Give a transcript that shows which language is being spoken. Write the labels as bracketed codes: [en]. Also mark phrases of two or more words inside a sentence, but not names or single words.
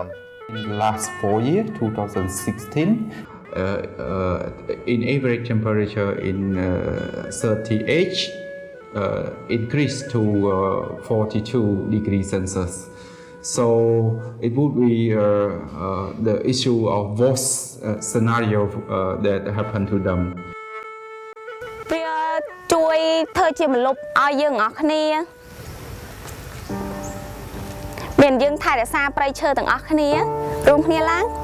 [en] In the last 4 years, 2016, in average temperature in 30H increased to 42 degrees Celsius. So it would be the issue of worst scenario that happened to them. [km] វាជួយធ្វើជាម្លប់ឲ្យយើងអស់គ្នាមានយើងថែរក្សាព្រៃឈើទាំងអស់គ្នារួមគ្នាឡើង